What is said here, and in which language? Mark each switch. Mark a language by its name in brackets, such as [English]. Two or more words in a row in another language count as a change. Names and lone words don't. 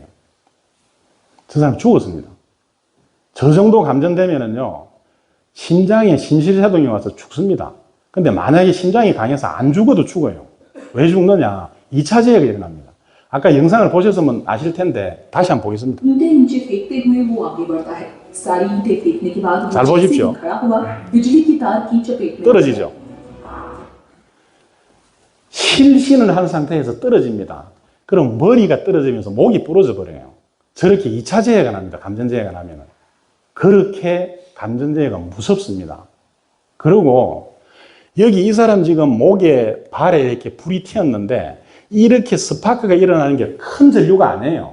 [Korean] 저 사람 죽었습니다. 저 정도 감전되면은요, 심장에 심실작용이 와서 죽습니다. 근데 만약에 심장이 강해서 안 죽어도 죽어요. 왜 죽느냐? 2차 재해가 일어납니다. 아까 영상을 보셨으면 아실 텐데 다시 한번 보겠습니다. [Hindi] ईंटें नीचे फेंकते हुए वो आगे बढ़ता है। सारी ईंटें फेंकने के बाद वो [Korean] 잘 [Hindi] जैसे [Korean] 보십시오. [Hindi] ही खड़ा हुआ बिजली की तार की चपेट में [Korean] 떨어지죠. 실신을 한 상태에서 떨어집니다. 그럼 머리가 떨어지면서 목이 부러져 버려요. 저렇게 2차 재해가 납니다. 감전재해가 나면은. 그렇게 감전재해가 무섭습니다. 그리고 여기 이 사람 지금 목에 발에 이렇게 불이 튀었는데 이렇게 스파크가 일어나는 게 큰 전류가 아니에요.